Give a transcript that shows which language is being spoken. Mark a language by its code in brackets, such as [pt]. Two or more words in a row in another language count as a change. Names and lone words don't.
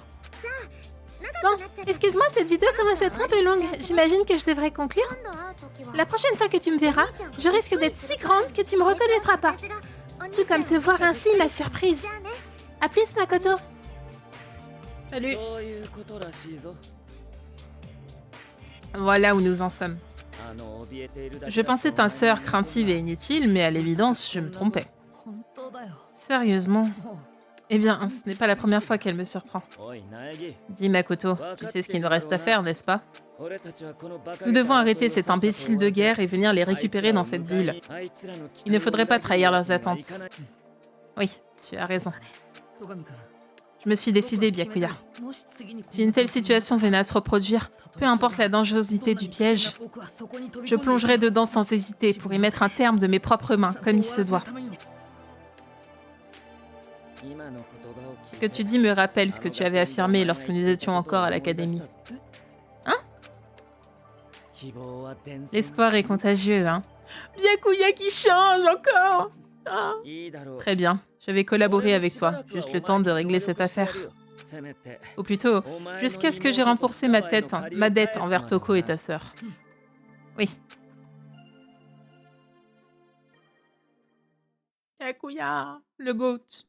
[fr] Bon, excuse-moi, cette vidéo commence à être un peu longue. J'imagine que je devrais conclure. La prochaine fois que tu me verras, je risque d'être si grande que tu me reconnaîtras pas. Tout comme te voir ainsi m'a surprise. À plus, Makoto. Salut. [ja] そういうことらしいぞ。 [fr] Voilà où nous en sommes. [ja] あの怯えているだけ [fr] Je [ja] だと [fr] pensais ta sœur craintive et inutile, mais à l'évidence, je me trompais. [ja] 本当だよ [fr] Sérieusement? [ja] も [fr] Eh bien, ce n'est pas la première fois qu'elle me surprend. [ja] おい苗木 [fr] Dis Makoto, tu sais ce qu'il nous reste à faire, n'est-ce pas? [ja] 俺たちはこのバカ [fr] Nous devons arrêter cet imbécile de guerre et venir les récupérer dans cette ville. Il ne faudrait pas trahir leurs attentes. Oui, tu as raison. [ja] 戸上君 [fr] Je me suis décidée, Byakuya. [ja] もし次に [fr] Si une telle situation venait à se reproduire, peu importe la dangerosité du piège, [ja] 僕はそこに飛び [fr] je [ja] 込んで [fr] plongerai dedans sans hésiter pour y mettre un terme de mes propres mains, comme il se doit. [ja] 今の言葉を聞 [fr] Ce [ja] い [fr] que [ja] て [fr] tu dis me rappelle ce que tu avais affirmé lorsque nous étions encore à l'académie. [ja] 希望は伝染 [fr] L'espoir est contagieux, hein? Byakuya qui change encore! Ah. [ja] いいだろう [fr] Très bien, je vais collaborer avec toi, juste le temps de régler cette affaire. [ja] せめて [fr] Ou plutôt, [ja] お前の [fr] jusqu'à ce que j'ai remboursé ma dette envers Toko et ta sœur. Oui. Byakuya, le goat.